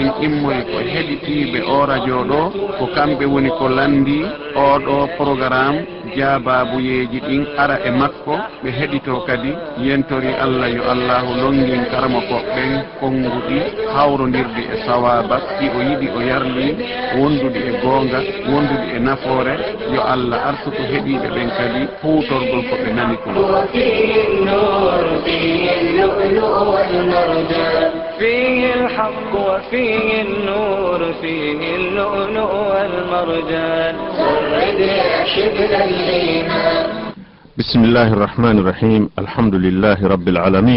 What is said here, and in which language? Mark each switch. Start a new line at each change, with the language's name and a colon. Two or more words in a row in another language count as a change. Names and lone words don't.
Fula: immoye ko heɗitiɓe o radio ɗo ko kamɓe woni ko landi oɗo programme jaababuyeji ɗin ara e makko ɓe heɗito kadi yentori Allah yo Allahu longin karamokoɓen konguɗi hawrodirdi e sawaba ɗi o yiɗi o yarli wondude e gonga wondude e nafoore yo Allah artu ko heɗiɓe ɓen kadi huutorgol ko ɓe nani ko
Arabic: فيه الحق وفيه النور فيه اللؤلؤ والمرجان سرد يا شبل الإيمان. بسم الله الرحمن الرحيم. الحمد لله رب العالمين.